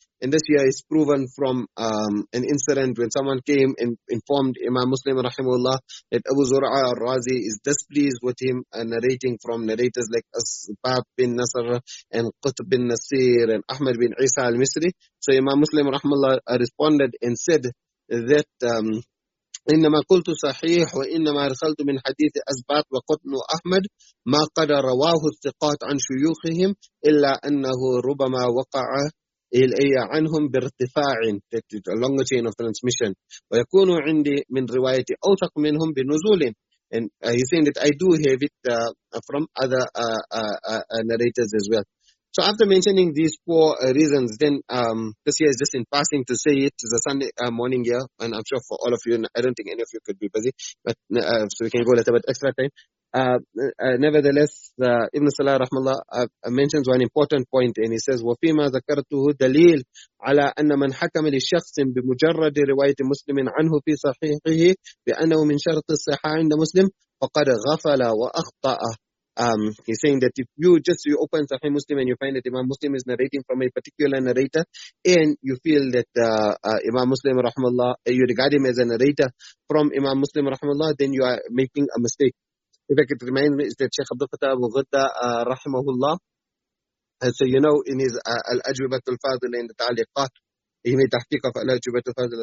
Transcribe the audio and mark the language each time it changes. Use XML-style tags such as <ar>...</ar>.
<en>And this here is proven from an incident when someone came and informed Imam Muslim rahimahullah that Abu Zur'a al-Razi is displeased with him narrating from narrators like Asbab bin Nasr and Qutb bin Nasir and Ahmad bin Isa al-Misri. So Imam Muslim rahimahullah responded and said that</en> <ar>إنما قلت صحيح وإنما أرسلت من حديث أسباط وقطن أحمد ما قد رواه الثقات عن شيوخهم إلا أنه ربما وقع عنهم بارتفاع,</ar> <en>a longer chain of transmission,</en> <ar>ويكون عندي من رواية أوثق منهم بنزول.</ar> <en>And he's saying that I do have it from other narrators as well. So after mentioning these 4 reasons, then this here is just in passing to say it. It's a Sunday morning here, and I'm sure for all of you, I don't think any of you could be busy, but so we can go a little bit extra time. Nevertheless, Ibn Salah rahmallah mentions one important point, and he says,</en> <ar>وَفِيمَا ذَكَرْتُهُ دَلِيلٌ عَلَى أَنَّ مَنْ حَكَمَ لِشَخْصٍ بِمُجَرَّدِ رِوَايَةِ مُسْلِمٍ عَنْهُ فِي صَحِيحِهِ بِأَنَّهُ مِنْ شَرْطِ الصِّحَّةِ عِنْدَ مُسْلِمٍ فَقَدْ غَفَلَ وَأَخْطَأَ.</ar> <en>He's saying that if you open Sahih Muslim and you find that Imam Muslim is narrating from a particular narrator, and you feel that Imam Muslim rahmallah, you regard him as a narrator from Imam Muslim rahmallah, then you are making a mistake. If I could remind me, is that Shaykh Abdul Fattah Abu Ghudda rahimahullah, so in his al-Ajwibat al-Fadila in the Ta'liqat, he made tahqiq of al-Ajwibat al-Fadila.</en>